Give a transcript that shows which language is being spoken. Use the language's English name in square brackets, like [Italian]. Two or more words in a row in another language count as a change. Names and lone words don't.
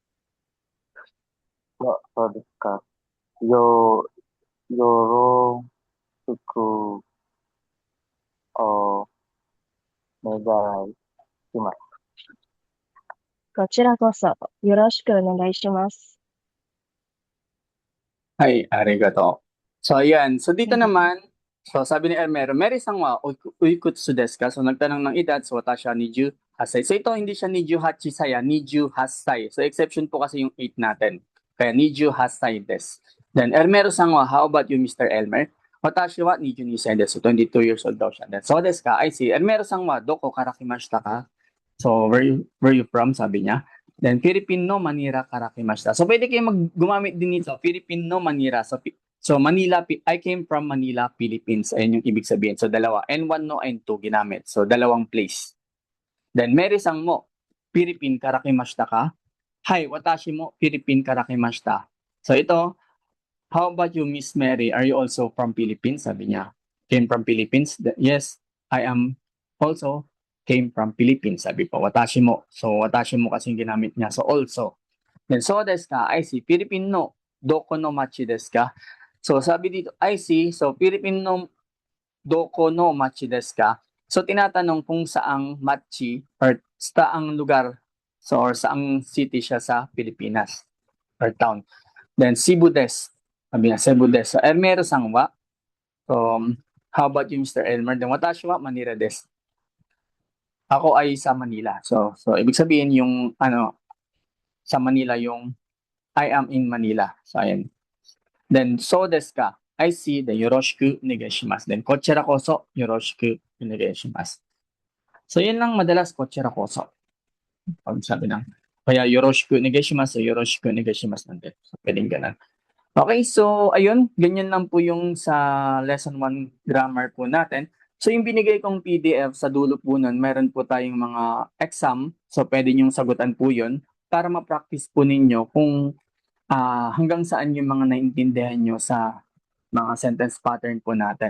[Japanese] そうですか。よろしくお Bye-bye. こちらこそよろしくお願いします。 Ay, arigato. [Filipino] So, ayan. So, dito naman, so sabi ni Elmero, [Japanese] メリーさんはおいくつですか? [Filipino] So, nagtanong ng edad, so [Japanese] 私は28歳. [Filipino] So, ito hindi siya 28 saya, 28 hasay. So, exception po kasi yung 8 natin. [Japanese] Kaya 28歳です. [English] Then, [Japanese] エルメロさんは, [English] how about you, Mr. Elmer? [Japanese] 私は 22 歳です. [English] So, 22 years old [Filipino] daw siya. [English] Then, [Japanese] そうですか? [English] I see. [Japanese] エルメロさんは、どこから来ましたか? [English] So, where you from? [Filipino] Sabi niya. Then, Filipino Manila karakimashita. So, pwede kayo gumamit din nito. Filipino Manila. So, Manila, [English] I came from Manila, Philippines. [Filipino] Ayun yung ibig sabihin. So, dalawa. N1 no, N2 ginamit. So, dalawang place. [Japanese] Then, メリーさんも、フィリピンから来ましたか? はい、私も、フィリピンから来ました. [Filipino] So, ito, [English] how about you, Miss Mary? Are you also from Philippines? [Filipino] Sabi niya. [English] Came from Philippines? Yes, I am also came from Philippines. [Filipino] Sabi po, [Japanese] 私も. [Filipino] So, [Japanese] 私も [Filipino] kasing ginamit niya. [English] So, also. Then, [Japanese] そうですか? [English] I see. Filipino, [Japanese] どこの町ですか? [Filipino] So, sabi dito, [English] I see. So, Filipino, [Japanese] どこの町ですか? [Filipino] So, tinatanong kung saang machi or saang lugar, so, or saang city siya sa Pilipinas or town. Then, Cebu desu. Sabi niya, Cebu desu. [Japanese] So, エルメロさんは? [English] So, how about you, Mr. Elmer? Then, [Japanese] 私はマニラです. [Filipino] Ako ay sa Manila. So ibig sabihin yung sa Manila yung [English] I am in Manila. [Filipino] So ayan. [Japanese] Then そうですか? [English] I see the [Japanese] よろしくお願いします. Then こちらこそよろしくお願いします. [Filipino] So yun lang madalas [Japanese] こちらこそ. [Filipino] Pag sabi ng kaya [Japanese] よろしくお願いします, よろしくお願いします [Filipino] natin. So pwedeng ganun. Okay, so ayun, ganyan lang po yung sa lesson 1 grammar po natin. So yung binigay kong PDF sa dulo po nun, meron po tayong mga exam. So pwede niyong sagutan po yun para ma-practice po ninyo kung hanggang saan yung mga naintindihan nyo sa mga [English] sentence pattern [Filipino] po natin.